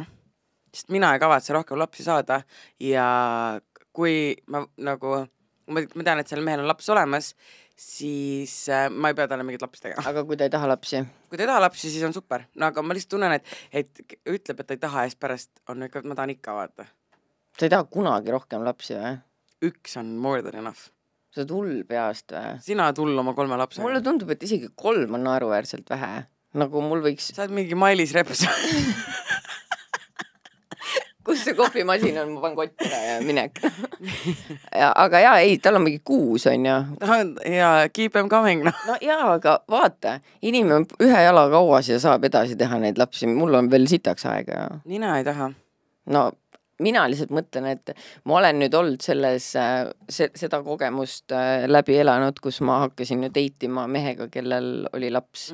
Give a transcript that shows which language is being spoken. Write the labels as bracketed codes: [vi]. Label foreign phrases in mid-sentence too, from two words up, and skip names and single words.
[et] Sest mina ei kavatse rohkem lapsi saada ja kui ma tean, et seal mehel on laps olemas, siis ma ei pea talle mingit lapsi tegema. Aga kui ta ei taha lapsi? Kui ta ei taha lapsi, siis on super. No aga ma lihtsalt tunnen, et ütleb, et ta ei taha ja siis pärast on ikka, ma tahan ikka vaata. Sa ei taha kunagi rohkem lapsi või? Üks on [en] more than enough. [et] Sa oled hull peast või? Sina oled hull oma 3 lapsega. Mulle tundub, et isegi 3 on naeruväärselt vähe. Nagu mul võiks... Sa oled mingi Mailis Reps. Kus see kohvimasin on, ma panen kotti ära ja minek. Aga jaa, ei, tal on mingi 6 on ja. [en] Ja keep them coming. [et] No jaa, aga vaata, inimene on ühe jala kauas ja saab edasi teha neid lapsi. Mul on veel sitaks aega. Nina ei taha. No mina lihtsalt mõtlen, et ma olen nüüd olnud seda kogemust läbi elanud, kus ma hakkasin ju deitima mehega, kellel oli laps.